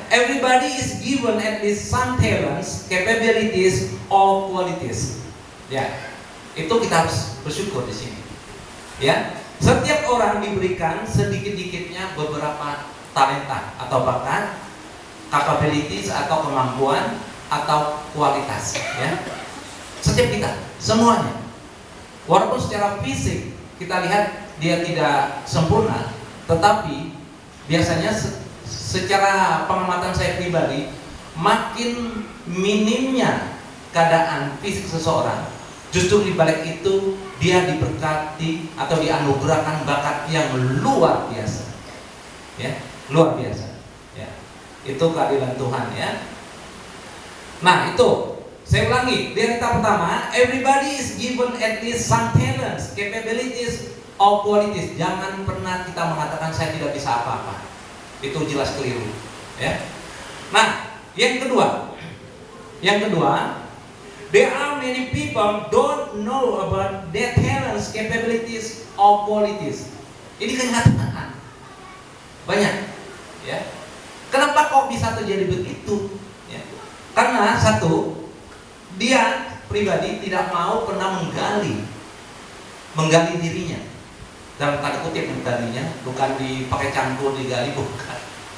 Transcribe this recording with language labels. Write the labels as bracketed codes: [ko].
[en] Everybody is given at least some talents, capabilities, or qualities. [id] Ya, itu kita harus bersyukur di sini. Ya, setiap orang diberikan sedikit-dikitnya beberapa talenta atau bakat, capabilities atau kemampuan atau kualitas. Ya, setiap kita, semuanya. Walaupun secara fisik kita lihat dia tidak sempurna, tetapi biasanya secara pengamatan saya pribadi, makin minimnya keadaan fisik seseorang, justru di balik itu dia diberkati atau dianugerahkan bakat yang luar biasa, ya, luar biasa. Ya, itu keadilan Tuhan ya. Nah itu, saya ulangi, realita pertama, everybody is given at least some talents, capabilities, of qualities. Jangan pernah kita mengatakan saya tidak bisa apa-apa. Itu jelas keliru, ya. Nah, yang kedua, there are many people don't know about their talents, capabilities, or qualities. Ini kenyataan. Banyak, ya. Kenapa kok bisa terjadi begitu? Ya. Karena satu, dia pribadi tidak mau pernah menggali dirinya. Dalam tanda kutip menggalinya, bukan dipakai cangkul digali, bukan.